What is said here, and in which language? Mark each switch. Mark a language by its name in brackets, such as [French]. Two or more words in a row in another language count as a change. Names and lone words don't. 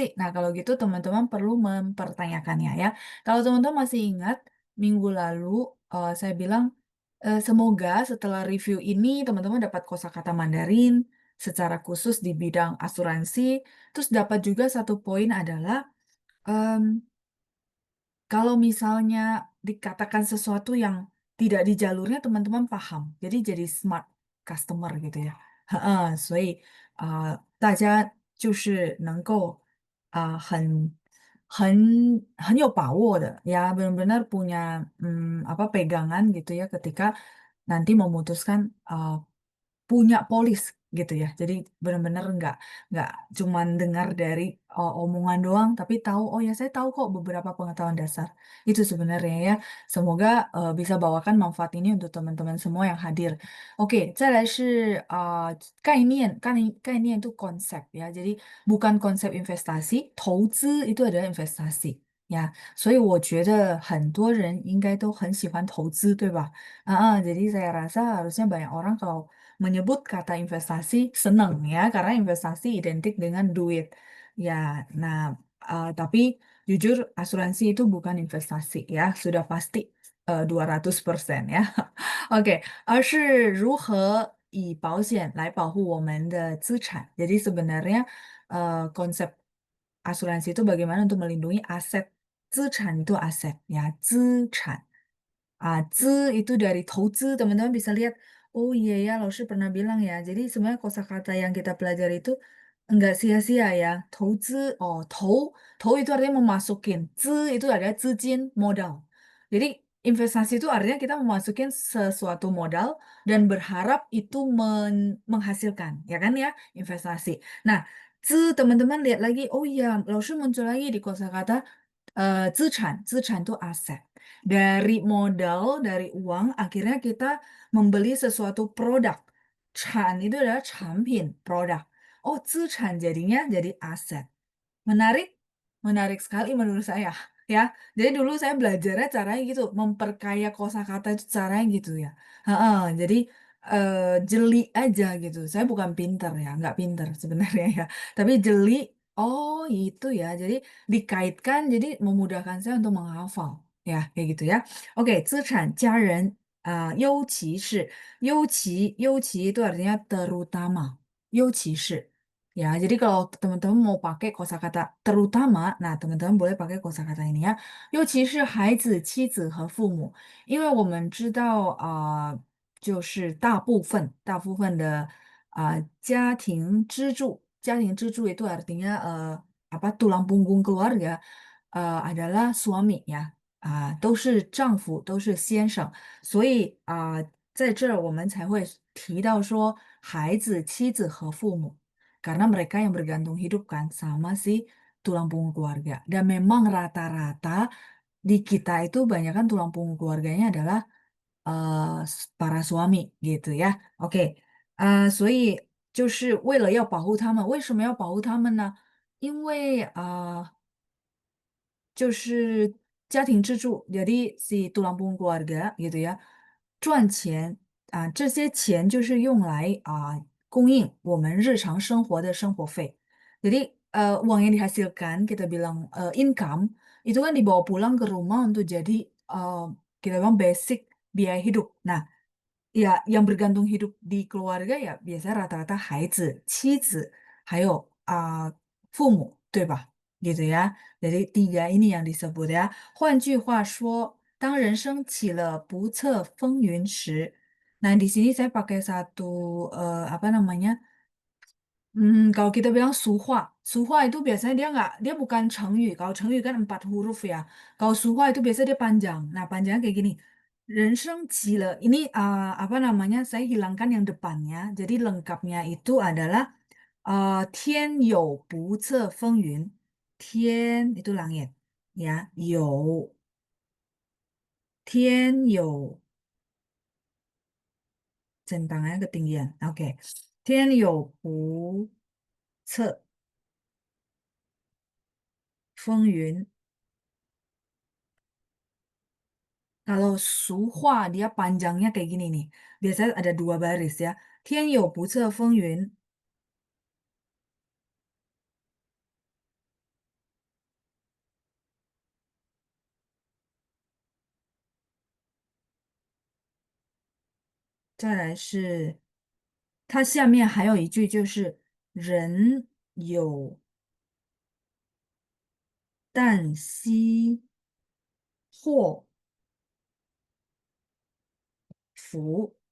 [Indonesian] Nah kalau gitu teman-teman perlu mempertanyakannya ya. Kalau teman-teman masih ingat minggu lalu saya bilang semoga setelah review ini teman-teman dapat kosakata Mandarin secara khusus di bidang asuransi. Terus dapat juga satu poin adalah em, kalau misalnya dikatakan sesuatu yang tidak di jalurnya teman-teman paham, jadi smart customer gitu ya. [Chinese] 所以大家就是能够很有把握的 [Indonesian] ya benar-benar punya apa pegangan gitu ya ketika nanti memutuskan punya polis gitu ya. Jadi benar-benar nggak cuman dengar dari omongan doang, tapi tahu oh ya saya tahu kok beberapa pengetahuan dasar itu sebenarnya ya. Semoga bisa bawakan manfaat ini untuk teman-teman semua yang hadir. Oke, [Chinese] 再来是概念 [Indonesian] itu konsep ya. Jadi bukan konsep investasi, 投资 itu adalah investasi. Ya, [Chinese] 所以我觉得很多人应该都很喜欢投资，对吧？ [Indonesian] jadi saya rasa harusnya banyak orang kalau menyebut kata investasi senang ya, karena investasi identik dengan duit. Ya, nah, tapi jujur asuransi itu bukan investasi ya, sudah pasti 200% ya. OK， [Chinese] 而是如何以保险来保护我们的资产。 [Indonesian] Jadi sebenarnya konsep asuransi itu bagaimana untuk melindungi aset. 资产 itu aset ya, [Chinese] 资产. [Indonesian] Z itu dari 投资, teman-teman bisa lihat. Oh iya ya, Laoshi pernah bilang ya. Jadi sebenarnya kosakata yang kita pelajari itu enggak sia-sia ya. 投资, oh, 投 itu artinya memasukin. Itu adalah 资金, modal. Jadi investasi itu artinya kita memasukin sesuatu modal dan berharap itu menghasilkan, ya kan ya, investasi. Nah, teman-teman lihat lagi, oh iya, Laoshi muncul lagi di kosakata 资产 itu aset. Dari modal, dari uang, akhirnya kita membeli sesuatu produk. Itu adalah 产品, produk. Oh, 资产 jadinya jadi aset. Menarik, menarik sekali menurut saya. Ya, jadi dulu saya belajarnya caranya gitu, memperkaya kosakata itu caranya gitu ya. Jadi jeli aja gitu. Saya bukan pinter ya, nggak pinter sebenarnya ya. Tapi jeli, oh itu ya. Jadi dikaitkan, jadi memudahkan saya untuk menghafal. Ya, kayak gitu ya. Oke, [Chinese] 资产家人尤其是 [Indonesian] itu artinya terutama. 尤其是 ya, jadi kalau teman-teman mau pakai kosakata terutama, nah teman-teman boleh pakai kosakata ini ya. [Chinese] 尤其是孩子、妻子和父母，因为我们知道就是大部分的家庭支柱 [Indonesian] itu artinya apa tulang punggung keluarga adalah suami ya. [Chinese] 都是丈夫，都是先生，在这儿我们才会提到说孩子、妻子和父母。 [Indonesian] karena mereka yang bergantung hidup kan sama si tulang punggung keluarga. Dan memang rata-rata di kita itu banyak kan tulang punggung keluarganya adalah para suami gitu ya. [Chinese] OK，所以就是为了要保护他们，为什么要保护他们呢？因为就是家庭支柱 [Indonesian] ，jadi si tulang punggung keluarga gitu ya， [Chinese] 赚钱这些钱就是用来供应我们日常生活的生活费。 [Indonesian] Jadi uang yang dihasilkan kita bilang income itu kan dibawa pulang ke rumah untuk jadi kita bilang basic biaya hidup. Nah, ya yang bergantung hidup di keluarga ya biasanya rata-rata [Chinese] 孩子、妻子，还有父母，对吧？ [Indonesian] gitu ya. Jadi tiga ini yang disebut ya. [Chinese] 换句话说，当人生起了不测风云时， [Indonesian] nah di sini saya pakai satu apa namanya? Kalau kita bilang suhwa itu biasanya dia bukan Chengyu. Kalau Chengyu kan 4 huruf ya. Kalau suhwa itu biasanya dia panjang. Nah, panjangnya kayak gini. [Chinese] 人生齐了. [Indonesian] Ini apa namanya? Saya hilangkan yang depannya. Jadi lengkapnya itu adalah [Chinese] 天有不测风云. [Indonesian] 天 itu langit. Ya, [Chinese] 有天有 [Indonesian] centangnya ketinggian. Oke. [Chinese] 天有不测风云. [Indonesian] Kalau suhua dia panjangnya kayak gini nih. Biasanya ada dua baris ya. [Chinese] 天有不测风云. 再来是，它下面还有一句就是人有旦夕祸福.